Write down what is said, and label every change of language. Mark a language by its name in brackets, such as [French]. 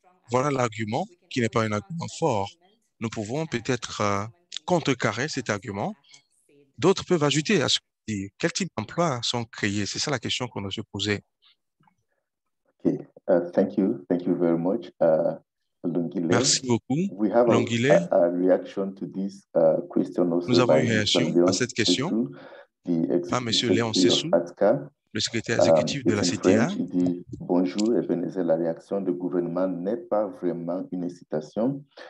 [French] Voilà l'argument qui n'est pas un argument fort. Nous pouvons peut-être contrecarrer cet argument. D'autres peuvent ajouter à ce qu'on dit. Quel type d'emplois sont créés? C'est ça la question qu'on doit se poser. [English] Okay, thank you very much, Lungile. [French] Merci beaucoup, [English] We have [French] Lungile. [English] a reaction to this question also. [French] Nous avons une réaction à cette question par M. Léon Sessou, le secrétaire exécutif de la CTA. Il dit « Bonjour, Ebenezer, la réaction du gouvernement n'est pas vraiment une incitation.